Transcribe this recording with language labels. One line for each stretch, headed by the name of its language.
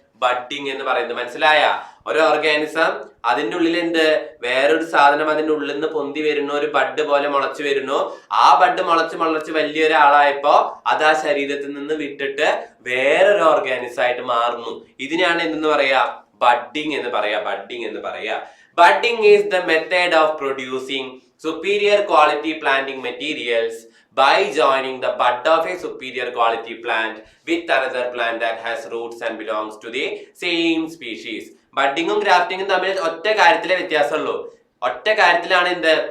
Malayalam: Budding എന്ന് പറയുന്നത്. മനസ്സിലായ? ഒരു ഓർഗാനിസം അതിന്റെ ഉള്ളിൽ എന്ത്? വേറൊരു സാധനം അതിന്റെ ഉള്ളിൽ നിന്ന് പൊന്തി വരുന്നു, ഒരു ബഡ് പോലെ മുളച്ചു വരുന്നു. ആ ബഡ് മുളച്ച് വലിയൊരാളായപ്പോ അത് ആ ശരീരത്തിൽ നിന്ന് വിട്ടിട്ട് വേറൊരു ഓർഗാനിസം ആയിട്ട് മാറുന്നു. ഇതിനാണ് എന്തെന്ന് പറയാ? ബഡ്ഡിങ് എന്ന് പറയാ.
English: Budding is the method of producing superior quality planting materials by joining the bud of a superior quality plant with another plant that has roots and belongs to the same species.
Malayalam: ബഡ്ഡിങ്ങും ഗ്രാഫ്റ്റിങ്ങും തമ്മിൽ ഒറ്റ കാര്യത്തിലെ വ്യത്യാസമുള്ളൂ. ഒറ്റ കാര്യത്തിലാണ് എന്ത്?